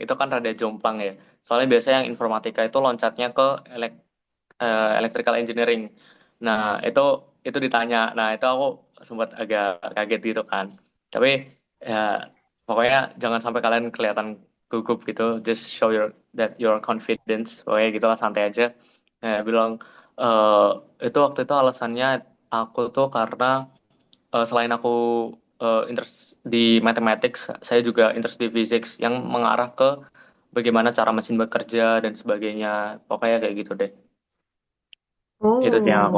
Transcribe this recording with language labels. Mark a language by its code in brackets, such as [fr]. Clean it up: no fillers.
[id] Itu kan rada jomplang ya. Soalnya biasanya yang informatika itu loncatnya ke electrical engineering. Nah, itu ditanya. Nah, itu aku sempat agak kaget gitu kan. Tapi ya pokoknya jangan sampai kalian kelihatan gugup gitu. [en] Just show your confidence. [id] Pokoknya gitulah, santai aja. Bilang eh itu waktu itu alasannya aku tuh karena selain aku interest di mathematics, saya juga interest di physics yang mengarah ke bagaimana cara mesin bekerja dan sebagainya. Pokoknya kayak gitu deh. Itu sih yang aku